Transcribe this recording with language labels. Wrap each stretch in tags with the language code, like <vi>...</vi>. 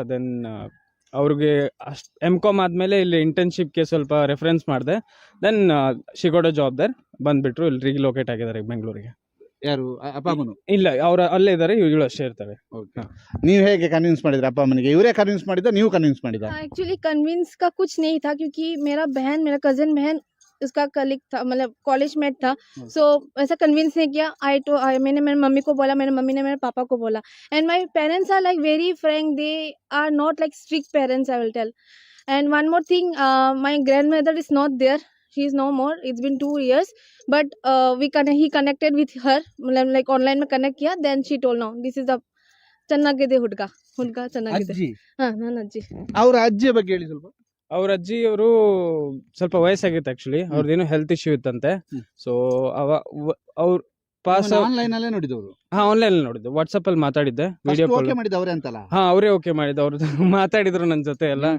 <kn>Then ಅವ್ರಿಗೆ ಅಷ್ಟು M.Com ಆದಮೇಲೆ ಇಲ್ಲಿ ಇಂಟರ್ನ್ಶಿಪ್ಗೆ ಸ್ವಲ್ಪ ರೆಫರೆನ್ಸ್ ಮಾಡಿದೆ.</kn> <en>Then she got a job there.</en> <kn>ಬಂದ್ಬಿಟ್ರು ಇಲ್ಲಿ ರೀಲೋಕೇಟ್ ಆಗಿದ್ದಾರೆ ಬೆಂಗಳೂರಿಗೆ. ಯಾರು ಅಪ್ಪ ಅಮ್ಮನು? ಇಲ್ಲ, ಅವ್ರು ಅಲ್ಲೇ ಇದ್ದಾರೆ, ಇವಳು ಅಷ್ಟೇ ಇರ್ತಾರೆ. ನೀವು ಹೇಗೆ ಕನ್ವಿನ್ಸ್ ಮಾಡಿದ್ರೆ ಅಪ್ಪ ಅಮ್ಮನಿಗೆ? ಇವರೇ ಕನ್ವಿನ್ಸ್ ಮಾಡಿದ, ನೀವು ಕನ್ವಿನ್ಸ್ ಮಾಡಿದ?</kn> <hi>एक्चुअली कन्विंस का कुछ नहीं था, क्योंकि मेरा कजन बहन उसका कलीग था, मतलब कॉलेज मेट था. सो ऐसा कन्विंस नहीं किया. मैंने मेरी मम्मी को बोला, मेरी मम्मी ने मेरे पापा को बोला.</hi> <en>And my parents are like very Frank, they are not like strict parents, I will tell. And one more thing, my grandmother is not there. She is no more. It's been 2 years, but he connected with her, like online</en> <hi>में connect किया.</hi> <en>Then she told, no, this is the</en> <kn>ಚೆನ್ನಾಗಿದೆ ಹುಡುಗ ಚೆನ್ನಾಗಿದೆ. ಅಜ್ಜಿ, ನನ್ನ ಅಜ್ಜಿ. ಅವ್ರ ಅಜ್ಜಿಯ ಬಗ್ಗೆ ಹೇಳಿ ಸ್ವಲ್ಪ. ಅವ್ರ ಅಜ್ಜಿ ಅವರು ಸ್ವಲ್ಪ ವಯಸ್ಸಾಗಿತ್ತು ಆಕ್ಚುಲಿ, ಅವ್ರದ್ದೇನು ಹೆಲ್ತ್ ಇಶ್ಯೂ ಇತ್ತಂತೆ. ಸೊ ಅವ್ರ ಪಾಸ್ ಆನ್ಲೈನ್ ಅಲ್ಲೇ ನೋಡಿದವರು? ಆನ್ಲೈನ್ ಅಲ್ಲಿ ನೋಡಿದ್ದು, ವಾಟ್ಸ್ಆಪ್ ಅಲ್ಲಿ ಮಾತಾಡಿದ್ದೆ, ವಿಡಿಯೋ ಕಾಲ್. ಮಾಡಿದವ್ರೆ ಅಂತಲ್ಲ? ಅವರೇ ಓಕೆ ಮಾಡಿದ್ದು. ಅವ್ರು ಮಾತಾಡಿದ್ರು ನನ್ನ ಜೊತೆ ಎಲ್ಲ.</kn>